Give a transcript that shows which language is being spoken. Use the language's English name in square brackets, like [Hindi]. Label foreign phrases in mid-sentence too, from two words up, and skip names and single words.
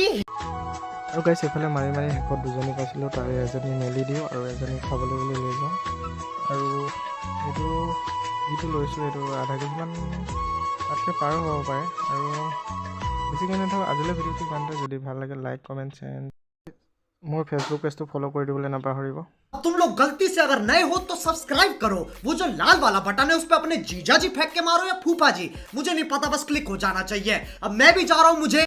[Assamese] আৰু গাইছ এইফালে মাৰি মাৰি শেষত দুজনী পাইছিলোঁ তাৰে এজনী মেলি দিওঁ আৰু এজনী খাবলৈ বুলি লৈ যাওঁ আৰু এইটো যিটো লৈছোঁ এইটো আধা কেজিমান তাতকৈ পাৰো হ'ব পাৰে আৰু বেছিকৈ নাথাকক আজিলৈ ভিডিঅ'টো ইমানতে যদি ভাল লাগে [English] like comment share [Assamese] মোৰ [English] Facebook pageটো [Assamese] ফ'ল' কৰি দিবলৈ নাপাহৰিব [Hindi] तुम लोग गलती से अगर नए हो तो सब्सक्राइब करो वो जो लाल वाला बटन है उस पे अपने जीजा जी फेंक के मारो या फूफा जी मुझे नहीं पता बस क्लिक हो जाना चाहिए अब मैं भी जा रहा हूं मुझे